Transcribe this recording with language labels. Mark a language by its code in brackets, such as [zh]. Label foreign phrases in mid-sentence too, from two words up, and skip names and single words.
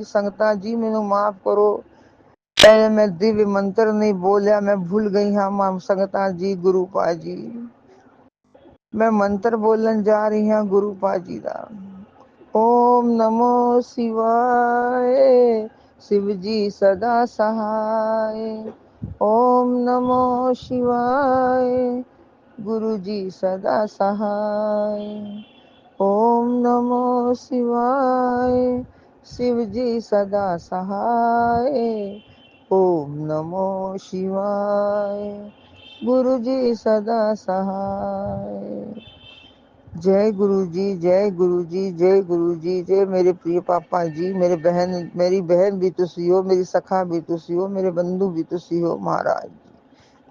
[pa] ਸੰਗਤਾਂ ਜੀ ਮੈਨੂੰ ਮਾਫ਼ ਕਰੋ, ਪਹਿਲੇ ਮੈਂ ਦਿਵਯ ਮੰਤਰ ਨਹੀਂ ਬੋਲਿਆ, ਮੈਂ ਭੁੱਲ ਗਈ ਹਾਂ ਸੰਗਤਾਂ ਜੀ। ਗੁਰੂ ਪਾ ਜੀ, ਮੈਂ ਮੰਤਰ ਬੋਲਣ ਜਾ ਰਹੀ ਹਾਂ ਗੁਰੂ ਪਾ ਜੀ ਦਾ। [hi] ओम नमो शिवाय, शिव जी सदा सहाय। ओम नमो शिवाय, गुरु जी सदा सहाय। ओम नमो शिवाय, शिव जी सदा सहाय। ओम नमो शिवाय, गुरु जी सदा सहाय। जय गुरु जी, जय गुरु जी, जय गुरु जी। जय मेरे प्रिय पापा जी, मेरी बहन भी [pa] ਤੁਸੀ ਹੋ, [hi] मेरी सखा भी [pa] ਤੁਸੀ ਹੋ, [hi] मेरे बंधु भी [pa] ਤੁਸੀ ਹੋ [hi] महाराज जी।